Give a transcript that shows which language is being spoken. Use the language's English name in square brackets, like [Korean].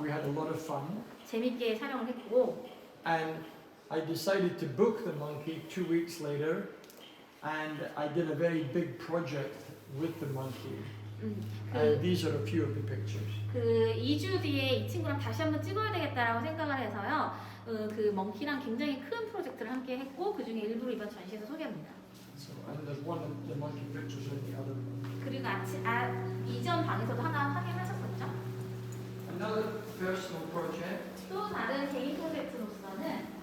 [English] We had a lot of fun. [Korean] 재밌게 촬영을 했고 [English] And I decided to book the monkey 2 weeks later. And I did a very big project with the monkey. And [Korean] 그, [English] these are a few of the pictures. [Korean] 그 2주 뒤에 이 친구랑 다시 한번 찍어야 되겠다라고 생각을 해서요. 그 멍키랑 굉장히 큰 프로젝트를 함께 했고 그 중에 일부를 이번 전시에서 소개합니다. [English] So, and there's one of the monkey pictures in the other room. [Korean] 그리고 이전 방에서도 하나 확인하셨었죠? [English] Another personal project. [Korean] 또 다른 개인 프로젝트로서는